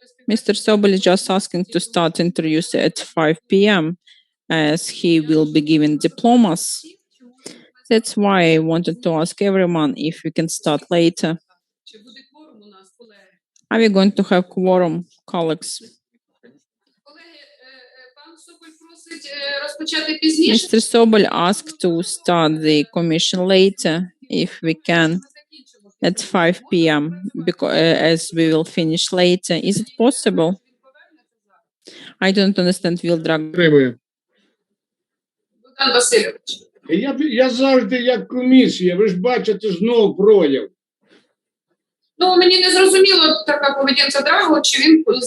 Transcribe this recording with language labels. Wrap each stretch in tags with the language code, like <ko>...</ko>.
<en>Mr. Sobol is just asking to start interviews at 5 p.m. as he will be giving diplomas. That's why I wanted to ask everyone if we can start later.</en> <uk>Чи буде кворум у нас, колеги?</uk> <en>Are we going to have quorum, colleagues?</en> <uk>Колеги, пан Соболь просить розпочати пізніше.</uk> <en>Mr. Sobol asked to start the commission later, if we can, at 5 p.m., because, as we will finish later. Is it possible? I don't understand, Will Drag.</en> <uk>Підтримую. Богдан Васильович. Я завжди як комісія, ви ж бачите знов прояв. Ну, мені не зрозуміло така поведінка Драго, чи він</uk>